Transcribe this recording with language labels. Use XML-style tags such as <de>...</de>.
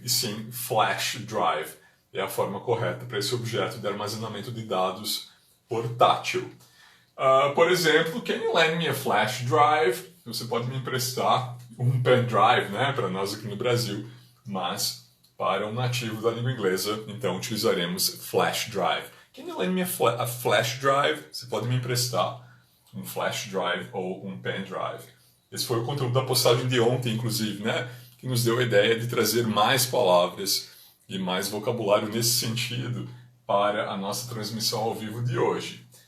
<pt>E sim, flash drive é a forma correta para esse objeto de armazenamento de dados portátil. Por exemplo,</pt> <en>can you lend me a flash drive?</en> <pt>Você pode me emprestar um pen drive, né, para nós aqui no Brasil, mas para um nativo da língua inglesa, então utilizaremos flash drive.</pt> <en>Can you lend me a flash drive?</en> <pt>Você pode me emprestar um flash drive ou um pen drive. Esse foi o conteúdo da postagem de ontem, inclusive, né, que nos deu a ideia de trazer mais palavras e mais vocabulário nesse sentido para a nossa transmissão ao vivo de hoje.</pt>